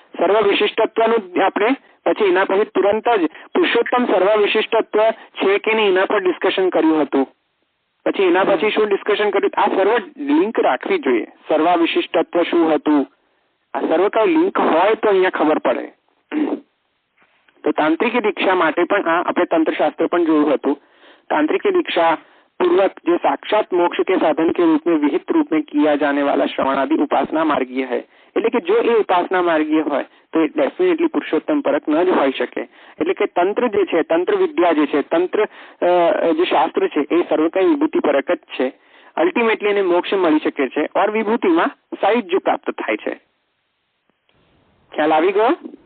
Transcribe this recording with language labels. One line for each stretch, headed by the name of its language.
Gujarati: સર્વ વિશિષ્ટત્વનું આપણે પછી એના પછી તુરંત જ પુરુષોત્તમ સર્વ વિશિષ્ટત્વ છે કે નહીં એના પર ડિસ્કશન કર્યું હતું. પછી એના પછી શું ડિસ્કશન કર્યું? આ સર્વ લિંક રાખવી જોઈએ. સર્વ વિશિષ્ટત્વ શું હતું? આ સર્વ કઈ લિંક હોય તો અહીંયા ખબર પડે. તો તાંત્રિક દીક્ષા માટે પણ આ આપણે તંत्रशास्त्र પણ જોયું હતું.
Hindi: तांत्रिक दीक्षा पूर्वक जो साक्षात मोक्ष के साधन के रूप में विहित रूप में किया जाने वाला श्रवण आदि उपासना मार्गीय है.
Gujarati: એટલે કે જો એ ઉપાસના માર્ગીય હોય તો એ ડેફિનેટલી પુરુષોત્તમ પરક ન જ હોઈ શકે. એટલે કે તંત્ર જે છે, તંત્ર વિદ્યા જે છે, તંત્ર જે શાસ્ત્ર છે એ સર્વ કઈ વિભૂતિ પરક જ છે. અલ્ટિમેટલી એને મોક્ષ મળી શકે છે ઓર વિભૂતિમાં સાયુજ્ય પ્રાપ્ત થાય છે. ખ્યાલ આવી ગયો?